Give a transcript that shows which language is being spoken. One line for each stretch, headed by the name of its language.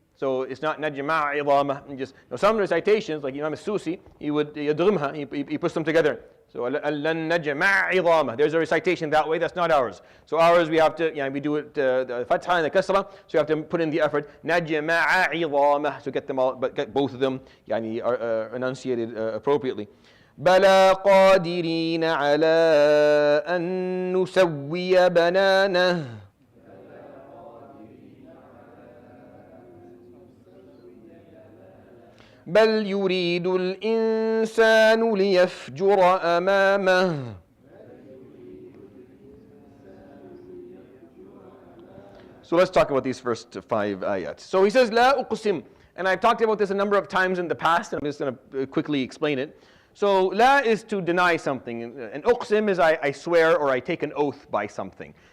English: So it's not najma'a idama. Just some recitations, like Imam As-Susi, he would yadghimha, he puts them together. So lan najma'a idama. There's a recitation that way. That's not ours. So ours, we have to, we do it the fatha and the kasra. So you have to put in the effort. Najma'a idama. So get them all, but get both of them are enunciated appropriately.
Arabic: بلى قادرين على أن نسوي بنانه. بل يريد الإنسان ليفجر أمامه.
English: So let's talk about these first 5 ayats. So he says, لا أقسم. And I've talked about this a number of times in the past, and I'm just going to quickly explain it. So la is to deny something, and uqsim is I swear or I take an oath by something.